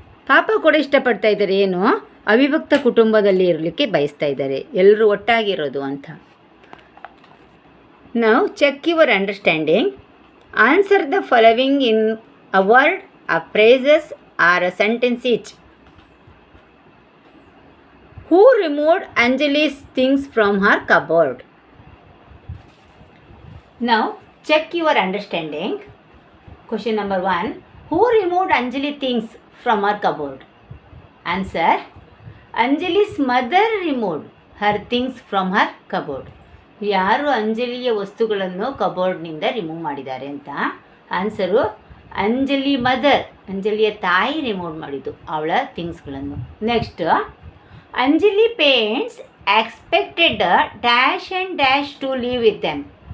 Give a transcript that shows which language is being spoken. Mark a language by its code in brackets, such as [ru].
[kn] ಪಾಪ ಕೂಡ ಇಷ್ಟಪಡ್ತಾ ಇದ್ದಾರೆ, ಏನು ಅವಿಭಕ್ತ ಕುಟುಂಬದಲ್ಲಿ ಇರಲಿಕ್ಕೆ ಬಯಸ್ತಾ ಇದ್ದಾರೆ, ಎಲ್ಲರೂ ಒಟ್ಟಾಗಿರೋದು ಅಂತ. ನಾವು [en] Check your understanding. Answer the following in a word, a phrases or a sentence each. Who removed Anjali's things from her cupboard? Now, check your understanding. Question number 1. Who removed Anjali's things from her cupboard? Answer. Anjali's mother removed her things from her cupboard. [kn] ಯಾರು ಅಂಜಲಿಯ ವಸ್ತುಗಳನ್ನು ಕಬೋರ್ಡ್ನಿಂದ remove ಮಾಡಿದ್ದಾರೆ ಅಂತ. Answer Anjali mother, ಅಂಜಲಿಯ ತಾಯಿ remove ಮಾಡಿದ್ದು ಅವಳ ಥಿಂಗ್ಸ್ಗಳನ್ನು. [en] Next, Anjali parents expected dash and dash to leave with them.